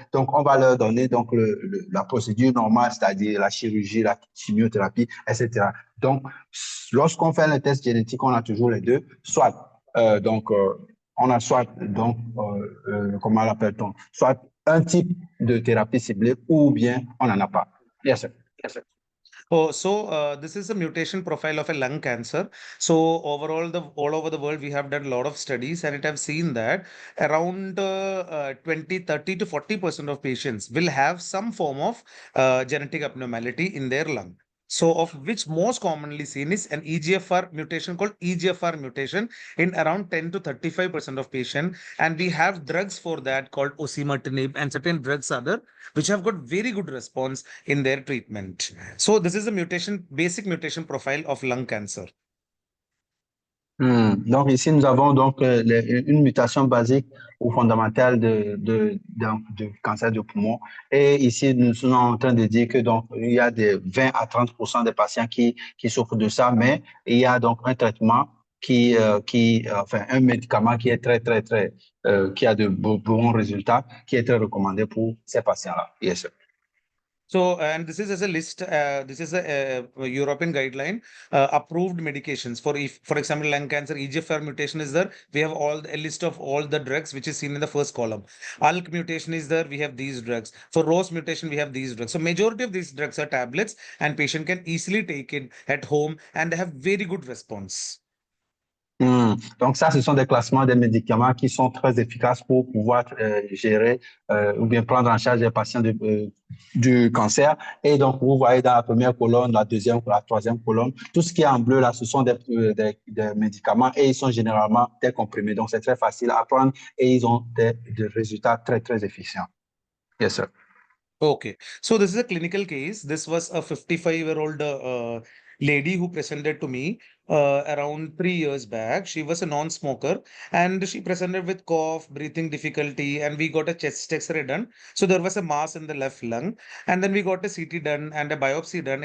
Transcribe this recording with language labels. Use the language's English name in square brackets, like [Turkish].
[French] Donc, on va leur donner donc la procédure normale, c'est-à-dire la chirurgie, la chimiothérapie, etc. Donc, lorsqu'on fait le test génétique, on a toujours les deux, soit on a soit, donc, comment l'appelle-t-on, soit un type de thérapie ciblée ou bien on n'en a pas. [English] Yes, sir. Yes, sir. Oh, so this is a mutation profile of a lung cancer. So overall, all over the world, we have done a lot of studies, and it have seen that around 20, 30 to 40% of patients will have some form of genetic abnormality in their lung. So of which most commonly seen is an EGFR mutation called EGFR mutation in around 10 to 35% of patients. And we have drugs for that called osimertinib and certain drugs other, which have got very good response in their treatment. So this is a basic mutation profile of lung cancer. [French] Donc ici, nous avons donc une mutation basique ou fondamentale de cancer du poumon. Et ici, nous sommes en train de dire que donc il y a des 20 à 30% des patients qui souffrent de ça, mais il y a donc un traitement enfin un médicament qui est très, qui a de bons résultats, qui est très recommandé pour ces patients-là. [English] Yes, sir. So, and this is as a list, this is a European guideline, approved medications for example, lung cancer, EGFR mutation is there. We have a list of all the drugs, which is seen in the first column. ALK mutation is there. We have these drugs. For ROS mutation, we have these drugs. So majority of these drugs are tablets and patient can easily take it at home and they have very good response. [French] Donc ça, ce sont des classements des médicaments qui sont très efficaces pour pouvoir gérer ou bien prendre en charge les patients du cancer. Et donc, vous voyez dans la première colonne, la deuxième, la troisième colonne, tout ce qui est en bleu là, ce sont des médicaments et ils sont généralement des comprimés. Donc, c'est très facile à prendre et ils ont des résultats très efficients. [English] Yes, sir. Okay. So this is a clinical case. This was a 55-year-old lady who presented to me. around 3 years back. She was a non-smoker and she presented with cough, breathing difficulty, and we got a chest X-ray done. So there was a mass in the left lung, and then we got a CT done and a biopsy done.